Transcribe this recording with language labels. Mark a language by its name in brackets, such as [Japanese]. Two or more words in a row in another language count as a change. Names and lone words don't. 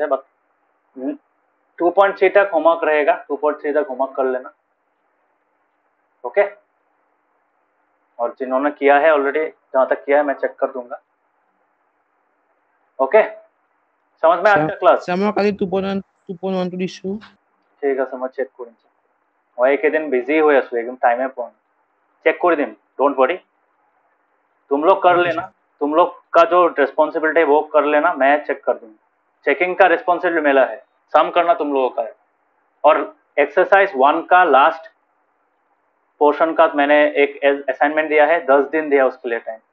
[Hindi] बस 2.3 तक होमवर्क रहेगा, 2.3 तक होमवर्क कर लेना। ओके, और जिन्होंने किया है ऑलरेडी, जहाँ तक किया है मैं चेक कर दूंगा। ओके, समझ में आज का क्लास। सर मैं खाली 2.1 দিছো। [Assamese] ঠিক আছে, মই চেক কৰিম। মই এইকেইদিন বিজি হৈ আছো, একদম টাইমে পোৱা নাই। [Hindi] चेक कर दिन, [English] don't worry, [Hindi] तुम लोग कर लेना। तुम लोग का जो रिस्पॉन्सिबिलिटी है वो कर लेना, मैं चेक कर दूंगा। चेकिंग का रिस्पॉन्सिबिलिटी मेरा है, सम करना तुम लोगों का है। और एक्सरसाइज 1 का लास्ट पोर्शन का मैंने एक असाइनमेंट दिया है, 10 दिन दिया उसके लिए टाइम।